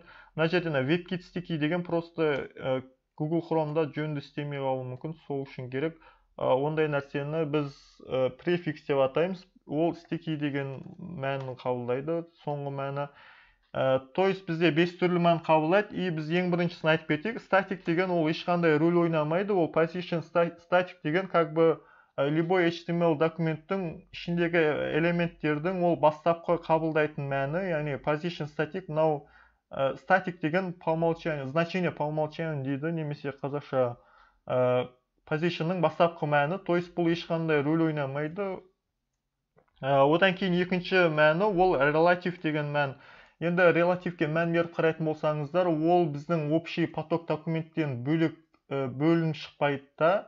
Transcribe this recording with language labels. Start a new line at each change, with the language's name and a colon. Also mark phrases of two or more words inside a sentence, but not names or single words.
Kazakh: Мына жерде
English: WebKit sticky
Kazakh: деген просто Google Chrome'да жөнді істемей қалуы мүмкін, сол үшін керек. Ондай нәрсені біз префикс деп атаймыз. Ол sticky деген мәнін қабылдайды, соңғы мәні.
Russian: То есть
Kazakh: бізде 5 түрлі мән қабылдайды, и біз ең біріншісін айтып кетейік. Static деген ол ешқандай рөл ойнамайды. Ол
English: position static
Kazakh: деген
Russian: как бы любой
Kazakh: HTML документтің ішіндегі элементтердің ол бастапқы қабылдайтын мәні, яғни
English: position static.
Kazakh: Мынау static деген
Russian: по умолчанию, значение по умолчанию
Kazakh: дейді, немесе қазақша positionның бастапқы мәні.
Russian: То есть
Kazakh: бұл ешқандай рөл ойнамайды. Одан кейін екінші мәні ол relative деген мән. Енді релативке мән беріп қарайтын болсаңыздар, ол біздің
Russian: общий поток
Kazakh: документтен бөлек бөлініп шықпайды да.